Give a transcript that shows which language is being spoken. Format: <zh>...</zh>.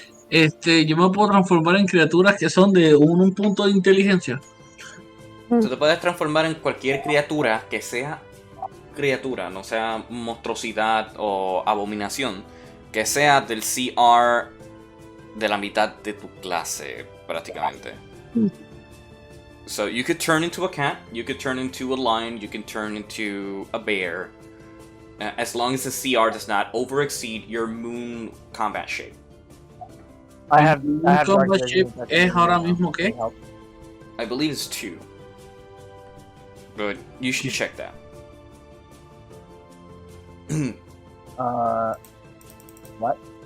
<es>Yo me puedo transformar en criaturas que son de un punto de inteligencia. Tú te puedes transformar en cualquier criatura que sea criatura, no sea monstruosidad o abominación, que sea del CR de la mitad de tu clase, prácticamente.</es> <en>So you could turn into a cat, you could turn into a lion, you can turn into a bear, as long as the CR does not over-exceed your moon combat shape. I have</en> <es>combat shape es ahora mismo ¿qué?</es> <en>I believe it's 2. But you should check that. What?</en>